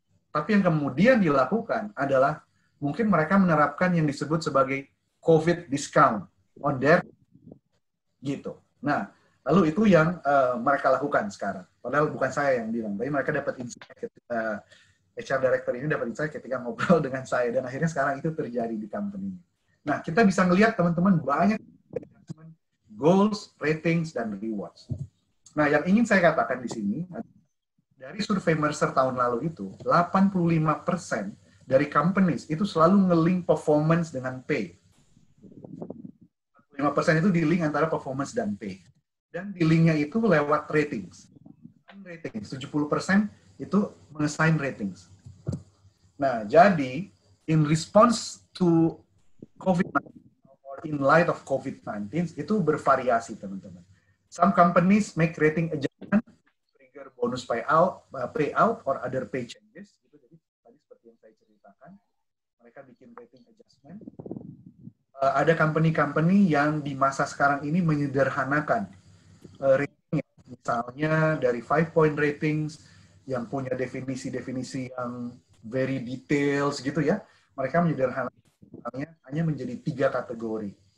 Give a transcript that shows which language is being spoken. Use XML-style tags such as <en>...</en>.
<id>Tapi yang kemudian dilakukan adalah mungkin mereka menerapkan yang disebut sebagai</id> <en>COVID discount on their</en> <id>gitu. Nah, lalu itu yang mereka lakukan sekarang. Padahal bukan saya yang bilang, tapi mereka dapat insight. HR Director ini dapat insight ketika ngobrol dengan saya, dan akhirnya sekarang itu terjadi di company. Nah, kita bisa ngelihat teman-teman banyak</id> <en>goals, ratings,</en> <id>dan</id> <en>rewards.</en> <id>Nah, yang ingin saya katakan di sini, dari survei Mercer tahun lalu itu, 85% dari companies itu selalu nge-link performance dengan pay. 5% itu di-link antara performance dan pay. Dan di-linknya itu lewat ratings. 70% itu mengassign ratings. Nah, jadi,</id> <en>in response to COVID-19, or in light of COVID-19,</en> <id>itu bervariasi, teman-teman.</id> <en>Some companies make rating adjustment, trigger bonus payout, or other pay changes.</en> <id>Gitu. Jadi tadi seperti yang saya ceritakan, mereka bikin rating adjustment. Ada company-company yang di masa sekarang ini menyederhanakan ratingnya. Misalnya dari 5-point ratings yang punya definisi-definisi yang</id> <en>very details</en> <id>gitu ya. Mereka menyederhanakannya hanya menjadi 3 kategori.</id>